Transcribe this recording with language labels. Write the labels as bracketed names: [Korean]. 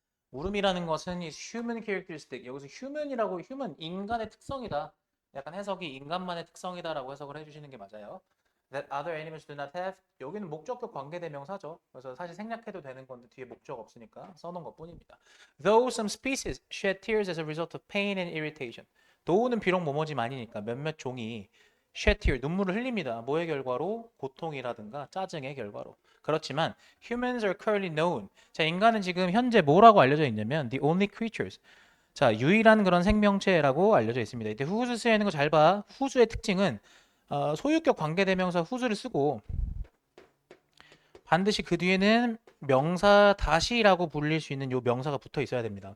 [Korean] 울음이라는 것은 [English] is human characteristic. [Korean] 여기서 human이라고 human 인간의 특성이다. 약간 해석이 인간만의 특성이다라고 해석을 해주시는 게 맞아요. [English] That other animals do not have. [Korean] 여기는 목적격 관계대명사죠. 그래서 사실 생략해도 되는 건데 뒤에 목적 없으니까 써놓은 것뿐입니다. [English] Though some species shed tears as a result of pain and irritation. [Korean] though는 비록 뭐뭐지만이니까 몇몇 종이 [English] shed tear [Korean] 눈물을 흘립니다. 뭐의 결과로? 고통이라든가 짜증의 결과로. 그렇지만 [English] humans are currently known. [Korean] 자, 인간은 지금 현재 뭐라고 알려져 있냐면 [English] the only creatures. [Korean] 자, 유일한 그런 생명체라고 알려져 있습니다. 이때 whose 쓰여 있는 거 잘 봐. whose의 특징은 소유격 관계대명사 whose를 쓰고 반드시 그 뒤에는 명사 다시라고 불릴 수 있는 요 명사가 붙어 있어야 됩니다.